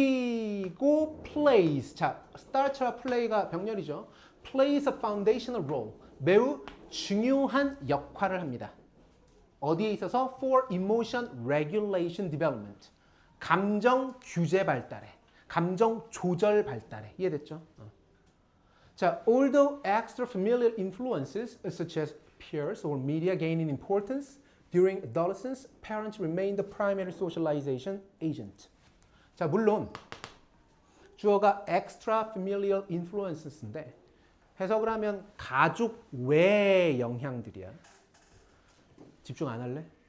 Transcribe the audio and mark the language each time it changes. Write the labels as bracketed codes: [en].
[ko] 그리고 plays, 자 start와 play가 병렬이죠. [en] plays a foundational role, [ko] 매우 중요한 역할을 합니다. 어디에 있어서? [en] for emotion regulation development, [ko] 감정 규제 발달에, 감정 조절 발달에. 이해됐죠? [en] 자, although extra familiar influences such as peers or media gain in importance during adolescence, parents remain the primary socialization agent. [ko] 자, 물론 주어가 [en] extra familiar influences [ko] 인데 해석을 하면 가족 외의 영향들이야. 집중 안 할래?